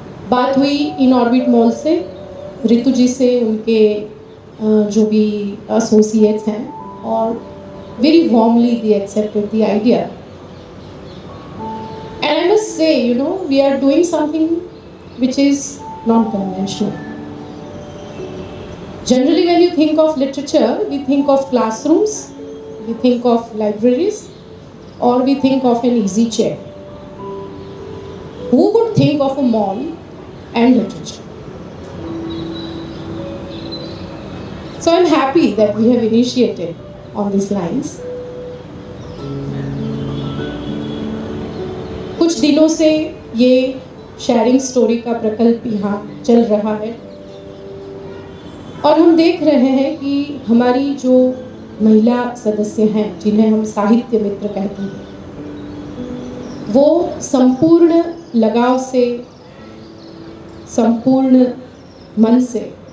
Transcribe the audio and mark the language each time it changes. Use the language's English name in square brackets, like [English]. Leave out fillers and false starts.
[Hindi] बात हुई in orbit mall से, ऋतु जी से, उनके जो भी एसोसिएट्स हैं, और [English] Very warmly they accepted the idea. And I must say, we are doing something which is non-conventional. Generally, when you think of literature, we think of classrooms, we think of libraries, or we think of an easy chair. Who would think of a mall and literature? So I'm happy that we have initiated on these lines. [Hindi] कुछ दिनों से ये sharing story का प्रकल्प यहाँ चल रहा है और हम देख रहे हैं कि हमारी जो महिला सदस्य हैं, जिन्हें हम साहित्य मित्र कहते हैं, वो संपूर्ण लगाव से, संपूर्ण मन से